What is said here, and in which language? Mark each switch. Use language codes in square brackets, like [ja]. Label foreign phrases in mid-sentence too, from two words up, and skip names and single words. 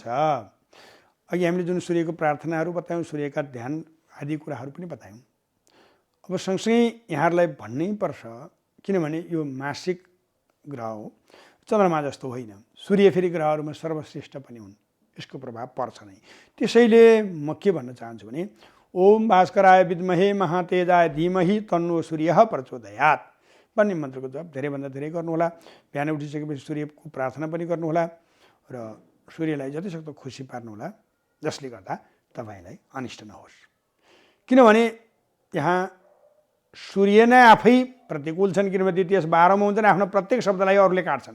[ne] अघि हामीले जुन सूर्यको प्रार्थनाहरू बतायौँ, सूर्यका ध्यान आदि कुराहरू पनि बतायौँ। अब सँगसँगै यहाँहरूलाई भन्नै पर्छ, किनभने यो मासिक ग्रह हो, चन्द्रमा जस्तो होइन। सूर्य फेरि ग्रहहरूमा सर्वश्रेष्ठ पनि हुन्, यसको प्रभाव पर्छ नै। त्यसैले म के भन्न चाहन्छु भने [sa] ओम भास्कराय विद्महे महातेजाय धीमहि तन्नो सूर्यः प्रचोदयात् [ne] भन्ने मन्त्रको जप धेरैभन्दा धेरै गर्नुहोला। बिहान उठिसकेपछि सूर्यको प्रार्थना पनि गर्नुहोला र सूर्यलाई जतिसक्दो खुसी पार्नुहोला, जसले गर्दा तपाईँलाई अनिष्ट नहोस्। किनभने यहाँ सूर्य नै आफै प्रतिकूल छन्, किनभने द्वितीय 12औं हुन्छन्, आफ्नो प्रत्येक शब्दलाई अरूले काट्छन्।